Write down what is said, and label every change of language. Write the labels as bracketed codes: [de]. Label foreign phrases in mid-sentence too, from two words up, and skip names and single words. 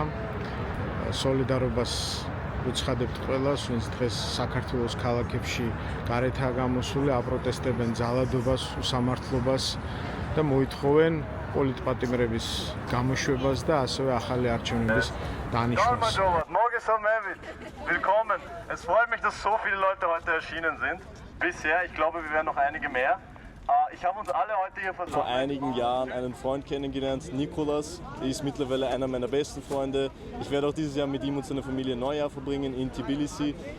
[ka] სოლიდარობას უცხადებთ ყველას, ვინც დღეს საქართველოს ქალაქებში გარეთაა გამოსული, აპროტესტებენ ძალადობას, უსამართლობას და მოითხოვენ პოლიტპატიმრების გამოშვებას და ასევე ახალი არჩევნების დანიშნვას. [de] Willkommen. Es freut mich, dass so viele Leute heute erschienen sind. Bisher, ich glaube, wir werden noch einige mehr. Ich habe uns alle heute hier versammelt. Vor einigen Jahren einen Freund kennengelernt, Nikolas. Er ist mittlerweile einer meiner besten Freunde. Ich werde auch dieses Jahr mit ihm und seiner Familie Neujahr verbringen in Tbilisi.